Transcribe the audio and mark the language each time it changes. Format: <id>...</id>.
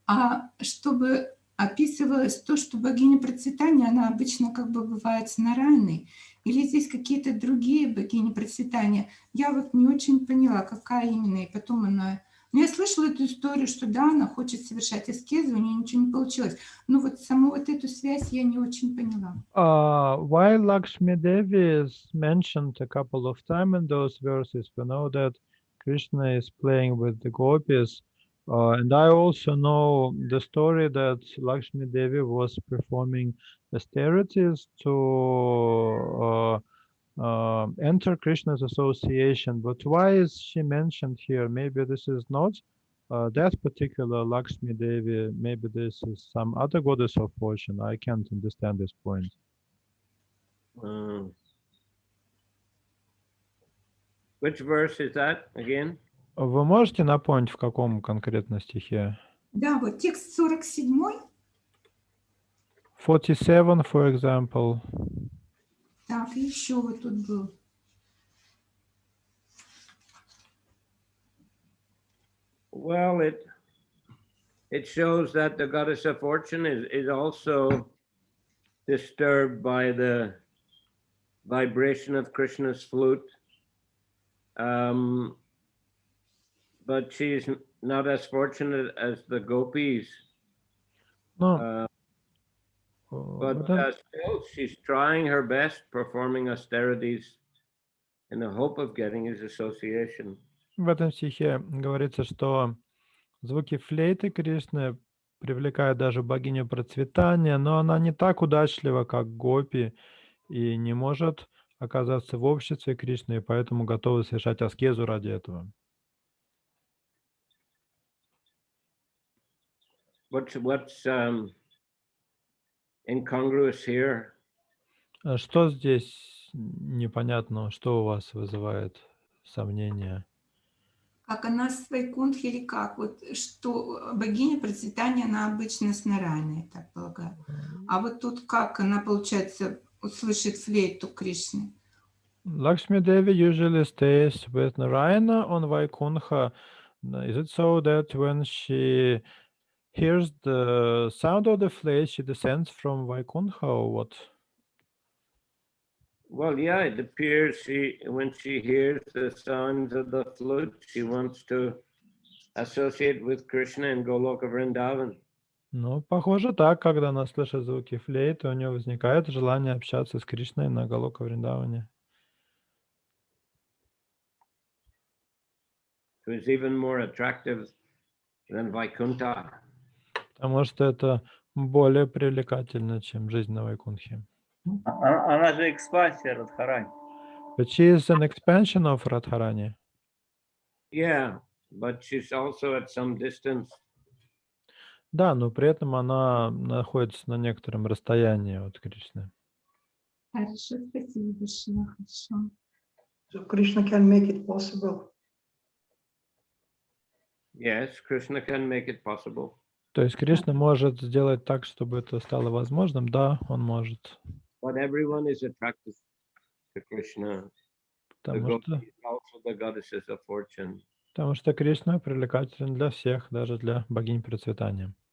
<ru>А чтобы описывалось то, что богиня процветания, она обычно как бы бывает с Нарайной, или здесь какие-то другие богини процветания. Я вот не очень поняла, какая именно, и потом она... Ну, я слышала эту историю, что да, она хочет совершать аскезу, у нее ничего не получилось. Но вот саму вот эту связь я не очень поняла.</ru> <en>While Lakshmi Devi is mentioned a couple of times in those verses, we know that Krishna is playing with the gopis. And I also know the story that Lakshmi Devi was performing austerities to enter Krishna's association. But why is she mentioned here? Maybe this is not that particular Lakshmi Devi. Maybe this is some other goddess of fortune. I can't understand this point. Which verse is that again?</en> <ru>Вы можете напомнить, в каком конкретно стихе? Да, вот текст 47.</ru> <en>47, for example.</en> <ru>Так, еще вот тут был.</ru> <en>Well, it shows that the goddess of fortune is also disturbed by the vibration of Krishna's flute. But she's not as fortunate as the gopis.</en> <ru>Ну,</ru> <en>But still, she's trying her best, performing austerities in the hope of getting his association.</en> <ru>в этом стихе говорится, что звуки флейты Кришны привлекают даже богиню процветания, но она не так удачлива, как гопи, и не может оказаться в обществе Кришны, и поэтому готова совершать аскезу ради этого.</ru> <en>what's incongruous here?</en> <ru>Что здесь непонятно, что у вас вызывает сомнения? Как она с Вайкунтхи или как? Вот что богиня процветания, она обычно с Нарайной, я так полагаю. А вот тут как она, получается, услышит флейту Кришны?</ru> <en>Lakshmi Devi usually stays with Narayana on Vaikuntha. Is it so that when she hears the sound of the flute, she descends from Vaikuntha or what? Well, yeah, it appears when she hears the sounds of the flute, she wants to associate with Krishna in Goloka Vrindavan.</en> <ru>Ну, похоже так, когда она слышит звуки флейты, у нее возникает желание общаться с Кришной на Галока Вриндаване.</ru> <en>It was even more attractive than Vaikuntha.</en> <ru>Потому что это более привлекательно, чем жизнь на Вайкунтхе. Она же экспансия Радхарани.</ru> <en>But she is an expansion of Radharani. Yeah, but she's also at some distance.</en> <ru>Да, но при этом она находится на некотором расстоянии от Кришны. Хорошо, спасибо большое, хорошо.</ru> <en>So Krishna can make it possible. Yes, Krishna can make it possible.</en> <ru>То есть Кришна может сделать так, чтобы это стало возможным? Да, он может.</ru> <en>But everyone is attracted to Krishna. The</en> <ru>Потому что,</ru> <en>gopis, also the goddesses of fortune.</en> <ru>потому что Кришна привлекателен для всех, даже для богинь процветания.</ru>